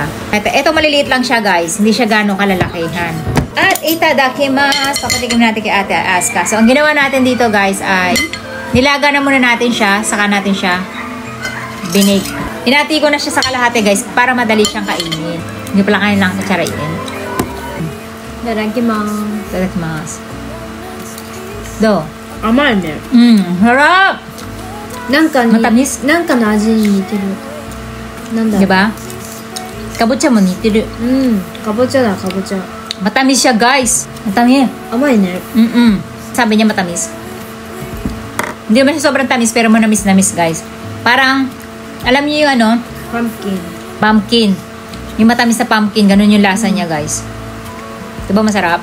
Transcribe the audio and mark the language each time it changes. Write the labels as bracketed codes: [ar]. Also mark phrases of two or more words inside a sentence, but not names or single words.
[tl] Ito maliliit lang siya guys, hindi siya gano'ng kalalakihan. At itadakimasu, papatikim natin kay Ate Aska. So ang ginawa natin dito guys ay nilaga na muna natin siya, saka natin siya binake. Hinati ko na siya sa kalahati guys para madali siyang kainin. Hindi pala kain lang kutsarain. Itadakimasu. Do. [ja] 甘いね。 [tl] harap! [ja] なんかに、 [tl] matamis? [ja] なんかの味に似てる。なんだろう。 Diba? かぼちゃも似てる. かぼちゃだ、かぼちゃ。 [tl] Matamis siya guys. Matamis. [ja] 甘いね。 [tl] Sabi niya matamis. Hindi naman siya sobrang tamis pero manamis-namis guys. Parang, alam niyo yung ano? Pumpkin. Pumpkin. Yung matamis na pumpkin, ganun yung lasa niya guys. Diba masarap?